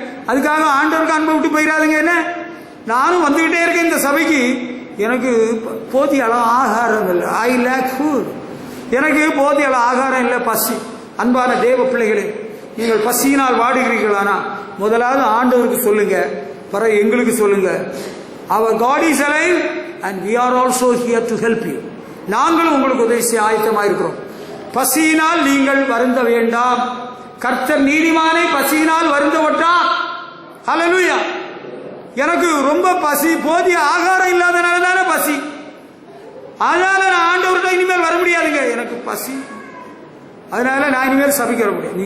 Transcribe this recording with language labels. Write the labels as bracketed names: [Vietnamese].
[Tamil] அதுக்காக ஆண்டவருக்கு அன்பை விட்டு போயிடாதுங்க. என்ன, நானும் வந்துகிட்டே இருக்கேன் இந்த சபைக்கு, எனக்கு போதிய அளவு ஆகாரம் இல்லை. [English] I lack food. [Tamil] எனக்கு போதிய ஆகாரம் இல்லை, பசி. அன்பான தேவ பிள்ளைகளே, நீங்கள் பசியினால் வாடுகிறீர்களானா முதலாவது ஆண்டவருக்கு சொல்லுங்க, பிறகு எங்களுக்கு சொல்லுங்க. [English] Our God is alive and we are also here to help you. [Tamil] நாங்களும் உங்களுக்கு உதவி செய்ய ஆயத்தமாக இருக்கிறோம். பசியினால் நீங்கள் வருந்த வேண்டாம். கர்த்தர் நீதிமானை பசியினால் வருந்த விட்டார். ஹல்லேலூயா. எனக்கு ரொம்ப பசி, போதிய ஆகாரம் இல்லாதனால தானே பசி. அதனால நான் ஆண்டவர்கிட்ட இனிமேல் வர முடியாதுங்க, எனக்கு பசி. அதனால நான் இனிமேல் சபிக்க முடியாது.